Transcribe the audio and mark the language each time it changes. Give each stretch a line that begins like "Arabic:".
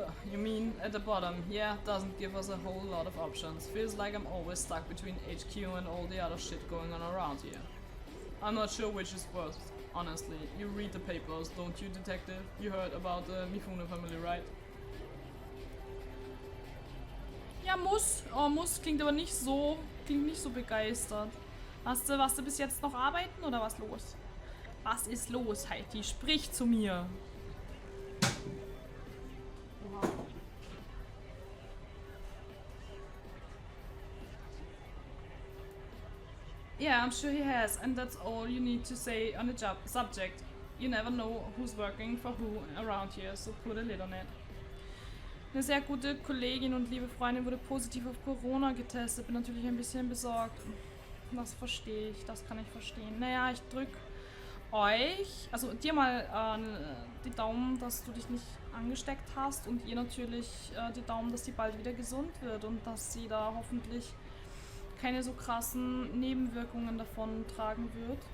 English: You mean at the bottom? Yeah, doesn't give us a whole lot of options. Feels like I'm always stuck between HQ and all the other shit going on around here. I'm not sure which is worse, honestly. You read the papers, don't you, detective? You heard about the Mifune family, right?
German: Ja, muss. Oh, muss klingt aber nicht so begeistert. Warst du bis jetzt noch arbeiten oder was los? Was ist los, Heidi? Sprich zu mir.
English: Yeah, I'm sure he has, and that's all you need to say on the subject. You never know who's working for who around here, so put a lid on it.
German: Eine sehr gute Kollegin und liebe Freundin wurde positiv auf Corona getestet. Bin natürlich ein bisschen besorgt. Das verstehe ich, das kann ich verstehen. Naja, ich drück euch, also dir mal die Daumen, dass du dich nicht angesteckt hast und ihr natürlich die Daumen, dass sie bald wieder gesund wird und dass sie da hoffentlich keine so krassen Nebenwirkungen davon tragen wird.